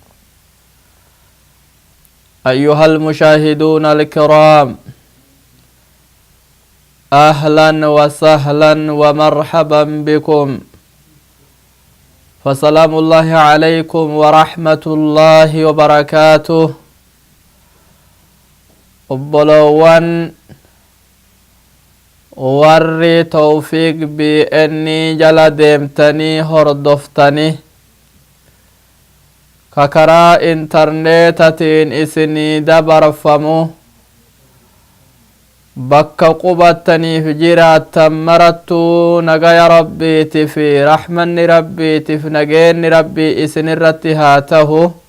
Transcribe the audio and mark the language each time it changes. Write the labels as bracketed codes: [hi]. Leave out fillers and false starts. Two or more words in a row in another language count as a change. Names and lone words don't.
[ar] أيها المشاهدون الكرام، أهلا وسهلا ومرحبا بكم، فسلام الله عليكم ورحمة الله وبركاته. [om] obboloowwan warri tawfiiq BN jala deemtanii hordoftanii ka karaa intarneetatiin isinii dabarfamu bakka qubattaniif jiraattan marattuu nagaya rabbiitiif rahmanni rabbiitiif nageenni rabbii isinirratti haa tahu.